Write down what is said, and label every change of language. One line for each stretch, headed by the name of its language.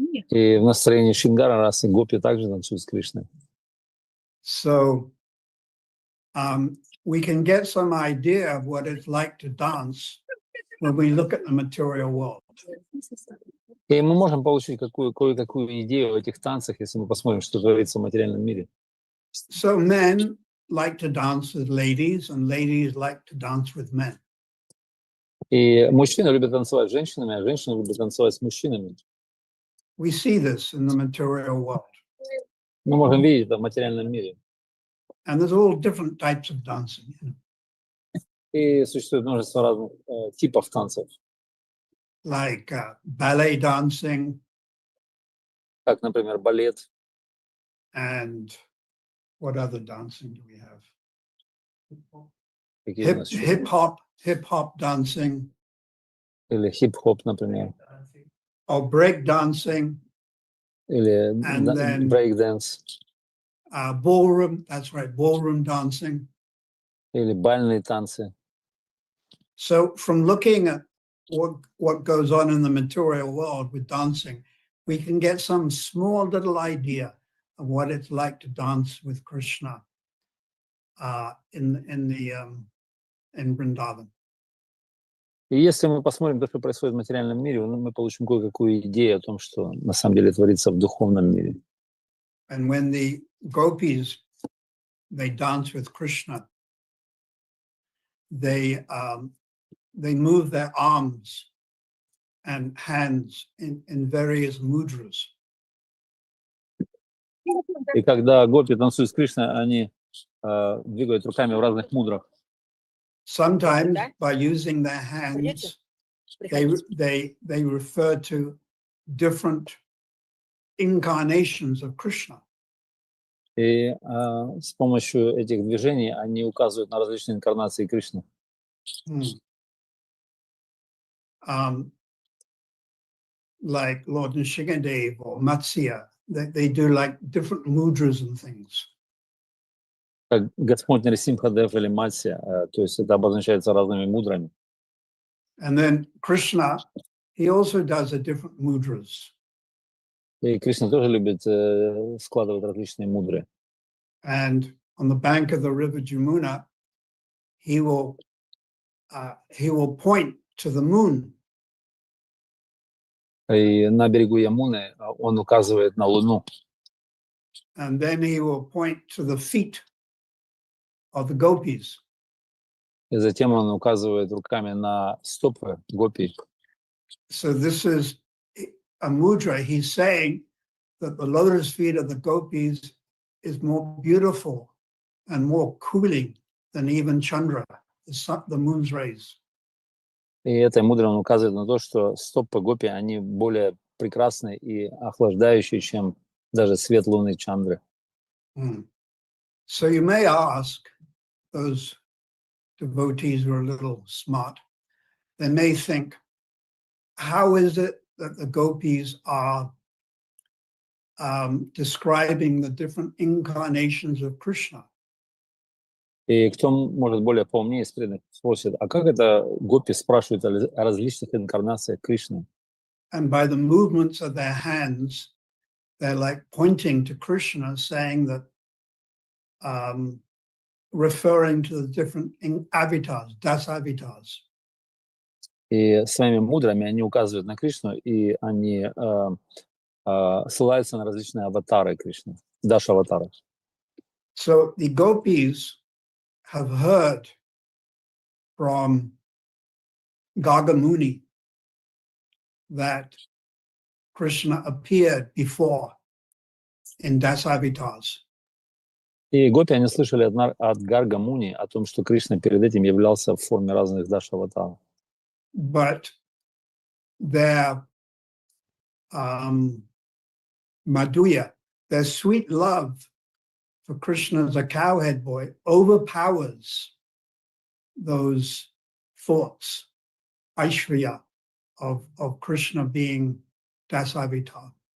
Russian: И в настроении Шингара расы гопи также танцуют с Кришной.
English: So we can get some idea of what it's like to dance when we look at the material world.
Russian: И мы можем получить кое-какую идею о этих танцах, если мы посмотрим, что творится в материальном мире.
English: So men like to dance with ladies and ladies like to dance with men.
Russian: И мужчины любят танцевать с женщинами, а женщины любят танцевать с мужчинами.
English: We see this in the material world.
Russian: Мы можем видеть это в материальном мире.
English: And there's all different types of dancing. You know?
Russian: И существует множество разных типов танцев,
English: Like ballet dancing
Russian: как, например, балет,
English: and what other dancing do we have?
Russian: какие у нас еще?
English: Hip hop dancing
Russian: Или хип-хоп, например,
English: or break dancing,
Russian: или
English: And then-
Russian: брейк-дэнс,
English: ballroom, that's right, ballroom dancing.
Russian: или бальные танцы.
English: So from looking at what goes on in the material world with dancing, we can get some small little idea of what it's like to dance with Krishna in Vrindavan.
Russian: И если мы посмотрим то, что происходит в материальном мире, мы получим кое-какую идею о том, что на самом деле творится в духовном мире.
English: And when the gopis, they dance with Krishna, they move their arms and hands in various mudras.
Russian: И когда гопи танцуют с Кришной, они двигают руками в разных мудрах.
English: Sometimes by using their hands, they refer to different incarnations of Krishna.
Russian: И с помощью этих движений они указывают на различные инкарнации Кришны.
English: Like Lord Nrsimhadev or Matsya, they do like different mudras and things.
Russian: Как Господь Нарисимхадев или Матсия, то есть это обозначается разными мудрами.
English: And then Krishna, he also does a different mudras.
Russian: И Кришна тоже любит складывать различные мудры.
English: And on the bank of the river Jamuna, he will point to the moon.
Russian: И на берегу Ямуны он указывает на Луну.
English: And then he will point to the feet of the gopis.
Russian: И затем он указывает руками на стопы гопи.
English: So this is a mudra. He's saying that the lotus feet of the gopis is more beautiful and more cooling than even Chandra, the moon's rays.
Russian: И этой мудрой он указывает на то, что стопы гопи, они более прекрасны и охлаждающие, чем даже свет луны Чандры.
English: So you may ask, those devotees who are a little smart, they may think, how is it that the gopis are describing the different incarnations of Krishna?
Russian: И кто может более поумнее из преданных спросит, а как это гопи спрашивают о различных инкарнациях Кришны?
English: And by the movements of their hands, they're like pointing to Krishna, saying that, referring to the different avatars, das avatars.
Russian: И своими мудрами они указывают на Кришну, и они ссылаются на различные аватары Кришны, даш-аватары.
English: So the gopis have heard from Gagamuni that Krishna appeared before in das avatars.
Russian: И гопи, они слышали от Гарга Муни о том, что Кришна перед этим являлся в форме разных даш-аватаров.
English: But their madhuya, their sweet love for Krishna as a cowhead boy overpowers those thoughts, Aishwarya, of Krishna being Dasavatar.